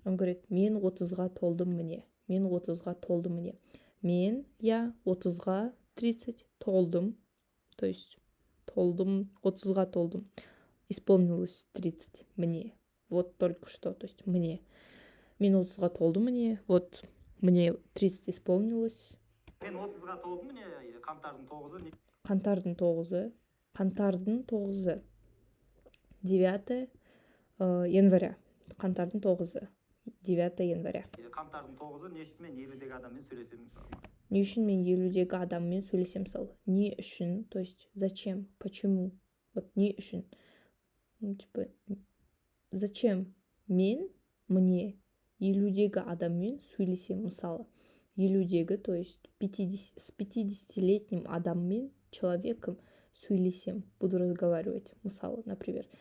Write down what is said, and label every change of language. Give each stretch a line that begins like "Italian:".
Russian: Он говорит,
Kazakh: мен 30-ға толдым, міне. Мен 30-ға толдым, міне. Мен, я 30-ға 30 толдым. То есть толдым, 30-ға толдым.
Russian: Исполнилось 30 мне. Вот только что, то есть мне.
Kazakh: Мен 30-ға толдым
Russian: мне, вот мне 30 исполнилось.
Kazakh: Мен 30-ға толдым міне қаңтардың 9-ы. Қаңтардың 9-ы. Қаңтардың 9-ы.
Russian: 9 января.
Kazakh: Қаңтардың 9-ы. 9 января. Қаңтардың 9-ы не үшін мен 50-дегі адаммен сөйлесемін мысалы. Не үшін мен 50-дегі адаммен сөйлесем мысалы. Не үшін,
Russian: то есть зачем, почему. Вот не үшін. Ну, типа, зачем
Kazakh: мен, мне 50-дегі адаммен сөйлесем мысалы.
Russian: 50-дегі, то есть с 50-летним адаммен, человеком сөйлесем, буду разговаривать, мысалы, например.